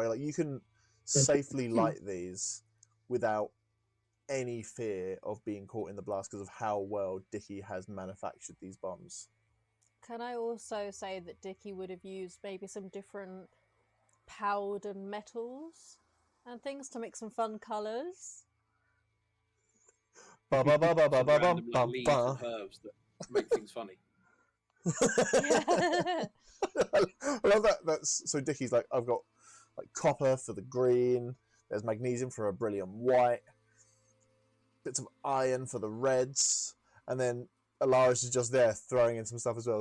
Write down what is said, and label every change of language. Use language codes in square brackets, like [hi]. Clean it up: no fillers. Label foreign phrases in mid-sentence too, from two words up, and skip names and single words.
[en] Like, you can safely light these without any fear of being caught in the blast because of how well Dickie has manufactured these bombs. Can I also say that Dickie would have used maybe some different powdered metals and things to make some fun colours? Ba ba ba ba ba some ba random, ba like, leaves ba. and herbs that make things funny. I love that. That's so Dickie's like, I've got like copper for the green. There's magnesium for a brilliant white. Bits of iron for the reds, and then Alaris is just there throwing in some stuff as well.